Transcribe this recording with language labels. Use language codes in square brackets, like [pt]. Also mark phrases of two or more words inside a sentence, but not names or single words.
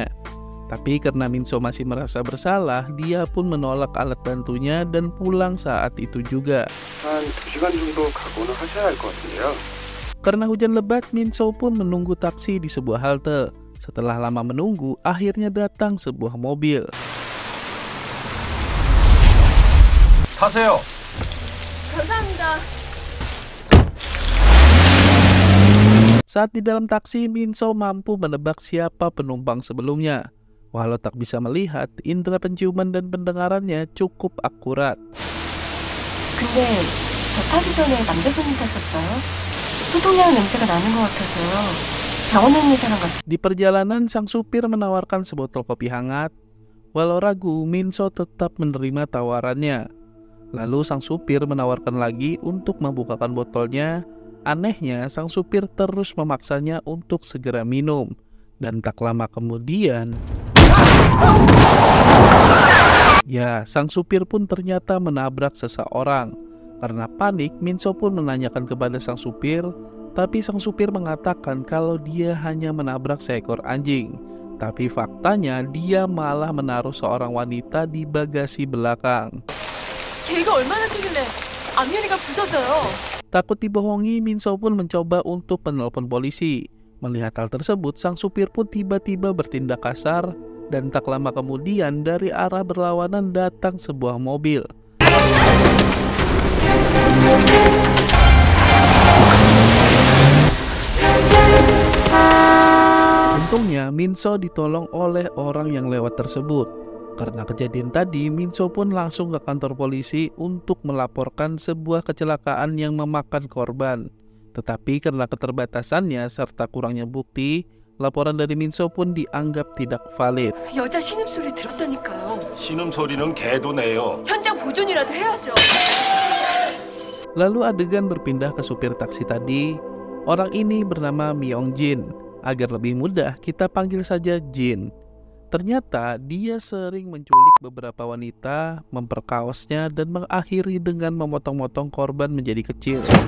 [id] Tapi karena Minso masih merasa bersalah, dia pun menolak alat bantunya dan pulang saat itu juga. Karena hujan lebat, Minso pun menunggu taksi di sebuah halte. Setelah lama menunggu, akhirnya datang sebuah mobil. [ko] 타세요. 감사합니다. [id] Saat di dalam taksi, Minso mampu menebak siapa penumpang sebelumnya. Walau tak bisa melihat, indera penciuman dan pendengarannya cukup akurat. [ko] 근데 저 타기 전에 남자 손님 탔었어요? 소독약 냄새가 나는 것 같아서요. 병원에 있는 사람 같아. [id] Di perjalanan, sang supir menawarkan sebotol kopi hangat. Walau ragu, Minso tetap menerima tawarannya. Lalu sang supir menawarkan lagi untuk membukakan botolnya. Anehnya, sang supir terus memaksanya untuk segera minum. Dan tak lama kemudian, ya, sang supir pun ternyata menabrak seseorang. Karena panik, Minso pun menanyakan kepada sang supir, tapi sang supir mengatakan kalau dia hanya menabrak seekor anjing. Tapi faktanya dia malah menaruh seorang wanita di bagasi belakang. [ko] 걔가 얼마나 크길래 앞유리가 부서져요. [id] Takut dibohongi, Minso pun mencoba untuk menelpon polisi. Melihat hal tersebut, sang supir pun tiba-tiba bertindak kasar, dan tak lama kemudian dari arah berlawanan datang sebuah mobil. Untungnya Minso ditolong oleh orang yang lewat tersebut. Karena kejadian tadi, Minso pun langsung ke kantor polisi untuk melaporkan sebuah kecelakaan yang memakan korban. Tetapi karena keterbatasannya serta kurangnya bukti, laporan dari Minso pun dianggap tidak valid. [ko] 여자 신음소리 들었다니까요. 신음소리는 개도 내요. 현장 보존이라도 해야죠. [id] Lalu adegan berpindah ke supir taksi tadi. Orang ini bernama Myongjin. Agar lebih mudah, kita panggil saja Jin. Ternyata dia sering menculik beberapa wanita, memperkaosnya, dan mengakhiri dengan memotong-motong korban menjadi kecil.